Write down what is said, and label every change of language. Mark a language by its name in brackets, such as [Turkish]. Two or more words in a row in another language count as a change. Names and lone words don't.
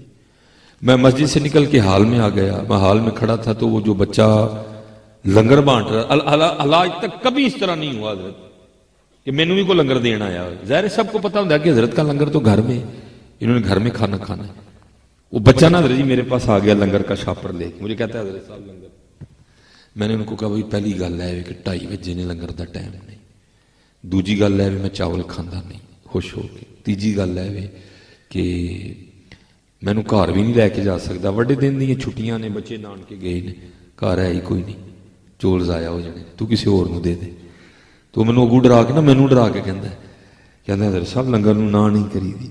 [Urdu] میں مسجد سے نکل کے حال میں آ گیا میں حال میں کھڑا تھا تو وہ جو بچہ لنگر بانٹ رہا آج تک کبھی اس طرح نہیں ہوا حضرت کہ [Punjabi] مینوں بھی کوئی لنگر دینا آیا. [Urdu] ظاہر سب کو پتا ہوتا کہ حضرت کا لنگر تو گھر میں انہوں نے گھر میں کھانا کھانا ہے. وہ بچہ نا حضرت جی میرے پاس آ گیا لنگر کا شاپر لے کے مجھے کہتا ہے حضرت صاحب لنگر. میں نے ان کو کہا بھائی [Punjabi] پہلی گل ہے کہ 2:30 بجے نے لنگر دا ٹائم نہیں دوجی گل ہے میں چاول کھاتا نہیں خوش ہو کے. تیجی گل ہے کہ مینوں گھر بھی نہیں لے کے جا سکتا، وڈے دن دی چھٹیاں نے، بچے نانکے گئے نے، گھر ہے ہی کوئی نہیں، چول ضایع ہو جانے، توں کسی ہور نوں دے دے. تو مینوں اگوں ڈرا کے نا، مینوں ڈرا کے کہندا سب لنگر نوں نا نہیں کری دی.